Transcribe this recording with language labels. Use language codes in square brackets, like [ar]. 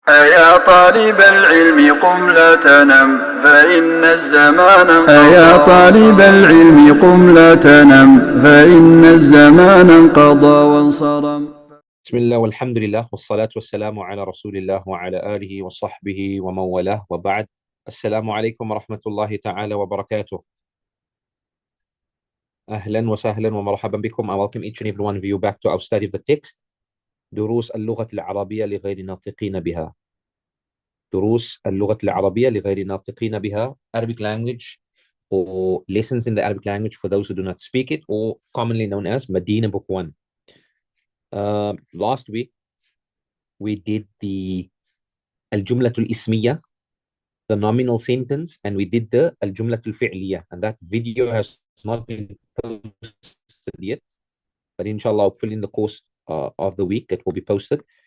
[ar] أيا طالب العلم قم لا تنم فإن الزمان أيا طالب العلم قم لا تنم فإن الزمان انقضى وانصرم. بسم الله والحمد لله والصلاة والسلام على رسول الله وعلى آله وصحبه ومن والاه وبعد. السلام عليكم ورحمة الله تعالى وبركاته. أهلا وسهلا ومرحبا بكم. [en] I welcome each and every one of you back to our study of the text. [ar] دروس اللغة العربية لغير الناطقين بها. دروس اللغة العربية لغير الناطقين بها. [en] Arabic language or lessons in the Arabic language for those who do not speak it, or commonly known as Madinah Book 1. Last week we did the [ar] الجملة الإسمية, [en] the nominal sentence, and we did the [ar] الجملة الفعلية, [en] and that video has not been posted yet, but inshallah hopefully in the course of the week it will be posted.